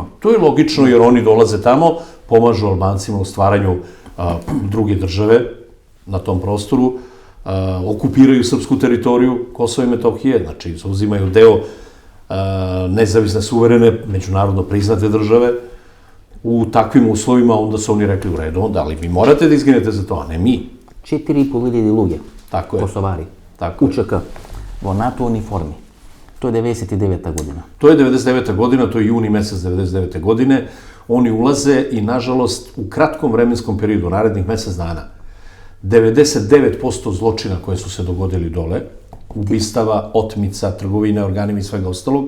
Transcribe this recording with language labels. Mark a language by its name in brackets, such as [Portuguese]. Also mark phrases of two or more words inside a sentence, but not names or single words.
[Serbian] I to je logično jer oni dolaze tamo, pomažu Albancima u stvaranju druge države na tom prostoru, okupiraju srpsku teritoriju Kosova i Metohije, znači zauzimaju deo nezavisne, suverene, međunarodno priznate države. U takvim uslovima onda su oni rekli u redu, onda, ali vi morate da izginete za to, a ne mi. [Macedonian] 4.500 луѓе, Kosovari, UČK, во НАТО униформи. [Serbian] To je 99. godina. To je 99. godina, to je juni mesec 99. godine. Oni ulaze i, nažalost, u kratkom vremenskom periodu, narednih mesec dana, 99% zločina koje su se dogodili dole, ubistava, otmica, trgovine, organima i svega ostalog,